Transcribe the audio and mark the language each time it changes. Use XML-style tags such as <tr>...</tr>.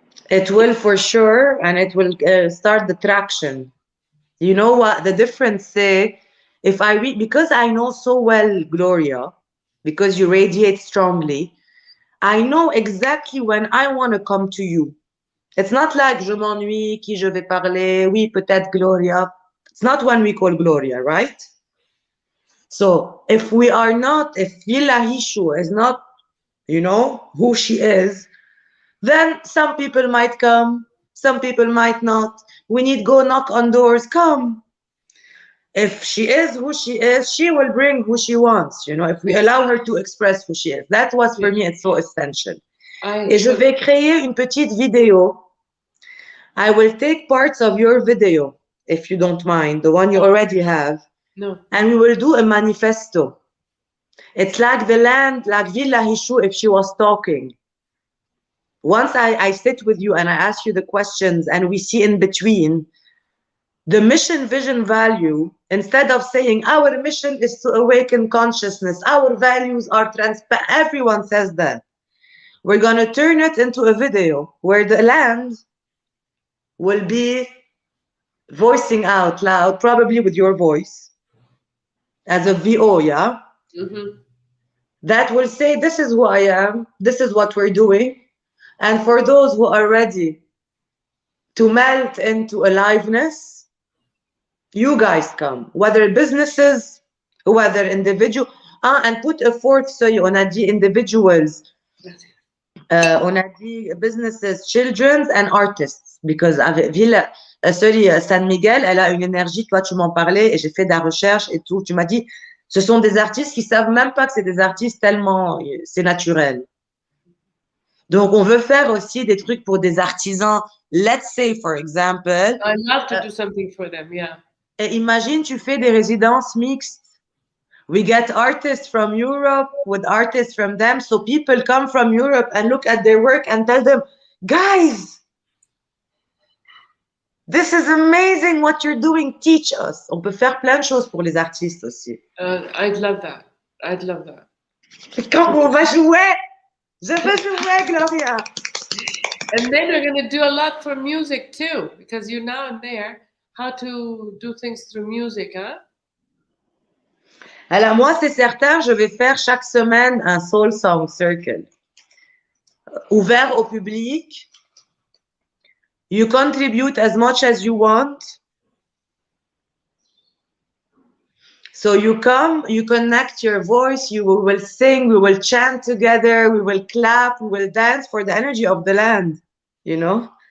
<en>It will for sure, and it will start the traction. You know what? The difference, say, if I read, because I know so well, Gloria, because you radiate strongly, I know exactly when I want to come to you. It's not like</en> <fr>je m'ennuie, qui je vais parler, oui, peut-être Gloria.</fr> <en>It's not when we call Gloria, right? So if we are not, if Yilla Hishu is not, who she is, then some people might come, Some people might not. We need go knock on doors. Come. If she is who she is, she will bring who she wants. You know, if we Yes. allow her to express who she is. That was for Yes. me, it's so essential. I</en> <fr>Et je</fr> <en>totally.</en> <fr>vais créer une petite vidéo.</fr> <en>I will take parts of your video, if you don't mind, the one you already have, No. and we will do a manifesto. It's like the land, like Villa Hishu if she was talking. Once I sit with you and I ask you the questions and we see in between the mission, vision, value, instead of saying our mission is to awaken consciousness, our values are transparent, everyone says that. We're going to turn it into a video where the land will be voicing out loud, probably with your voice, as a VO, yeah? Mm-hmm. That will say, this is who I am, this is what we're doing. And for those who are ready to melt into aliveness, you guys come, whether businesses, whether individual.</en> <fr>Ah,</fr> <en>and put a fourth</en> <fr>seuil, on a dit individuals, on a dit businesses,</fr> <en>children and artists,</en> <fr>because avec Ville, sorry, San Miguel, elle a une énergie, toi tu m'en parlais et j'ai fait de la recherche et tout, tu m'as dit, ce sont des artistes qui savent même pas que c'est des artistes tellement, c'est naturel. Donc on veut faire aussi des trucs pour des artisans,</fr> <en>let's say for example, I love to do something for them. Yeah.</en> <fr>et imagine tu fais des résidences mixtes.</fr> <en>We get artists from Europe with artists from them. So people come from Europe and look at their work and tell them, guys, this is amazing what you're doing. Teach us.</en> <fr>On peut faire plein de choses pour les artistes aussi.</fr> <en>I'd love that. I'd love that.</en> <fr>Quand on va jouer, je veux jouer, Gloria.</fr> <en>And then we're going to do a lot for music too, because you now and there how to do things through music, huh?</en> <fr>Alors moi, c'est certain, je vais faire chaque semaine un Soul Song Circle. Ouvert au public.</fr> <en>You contribute as much as you want. So you come, you connect your voice, you will sing, we will chant together, we will clap, we will dance for the energy of the land, you know?</en>